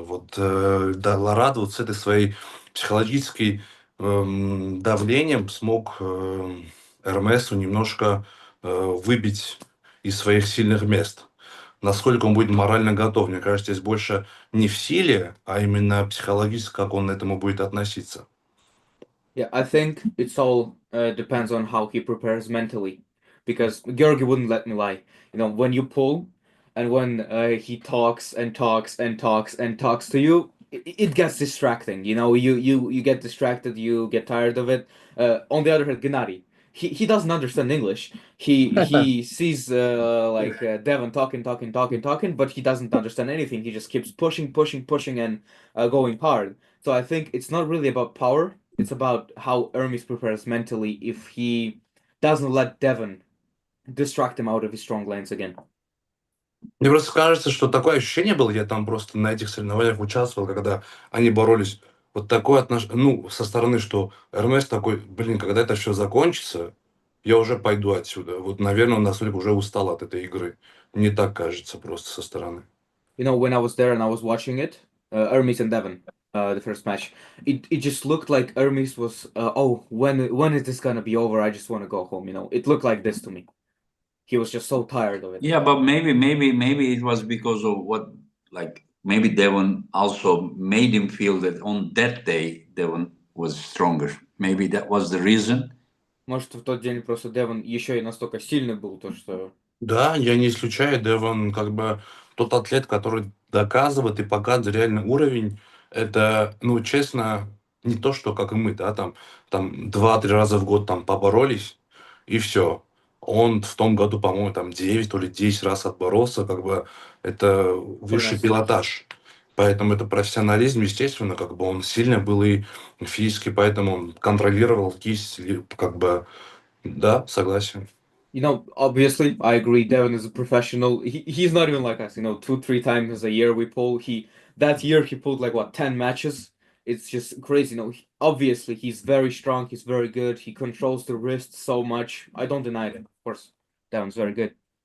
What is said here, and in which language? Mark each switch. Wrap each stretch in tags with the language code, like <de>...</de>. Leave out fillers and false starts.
<ru>Вот, да, Ларад вот с этой своей психологической давлением смог Эрмесу немножко выбить из своих сильных мест. Насколько он будет морально готов, мне кажется, здесь больше не в силе, а именно психологически, как он к этому будет относиться.</ru> <en>Yeah, I think it's all depends on how he prepares mentally, because Georgi wouldn't let me lie. When you pull, and when he talks and talks and talks and talks to you, it gets distracting. You get distracted, you get tired of it. On the other hand, Gennady, he doesn't understand English. He sees Devon talking, but he doesn't understand anything. He just keeps pushing, and going hard. So I think it's not really about power. It's about how Hermes prepares mentally if he doesn't let Devon distract him out of his strong lanes again.</en> <ru>Мне просто кажется, что такое ощущение было, я там просто на этих соревнованиях участвовал, когда они боролись, вот такое отношение, ну, со стороны, что Эрмес такой, блин, когда это все закончится, я уже пойду отсюда. Вот, наверное, он настолько уже устал от этой игры. Мне так кажется просто со стороны.</ru> <en>When I was there and I was watching it, Hermes and Devon, the first match, it just looked like Hermes was, oh, when is this gonna be over? I just want to go home. It looked like this to me. He was just so tired of it. Yeah, but maybe it was because of what, like maybe Devon also made him feel that on that day Devon was stronger. Maybe that was the reason.</en> <ru>Может, в тот день просто Девон еще и настолько сильный был, то что... Да, я не исключаю, Девон как бы тот атлет, который доказывает и показывает реальный уровень. Это, ну, честно, не то, что как и мы, да, там 2-3 раза в год там поборолись, и все. Он в том году, по-моему, там 9 то ли 10 раз отборолся, как бы это высший пилотаж. Поэтому это профессионализм, естественно, как бы он сильно был и физически, поэтому он контролировал кисть, как бы, да, согласен.</ru> <en>Obviously, I agree. Devon is a professional. He's not even like us. 2-3 times a year we pull. That year he pulled like what 10 matches. it's just crazy. Obviously he's very strong. He's very good. He controls the wrist so much. I don't deny it. Of course, Devon's very good.</en>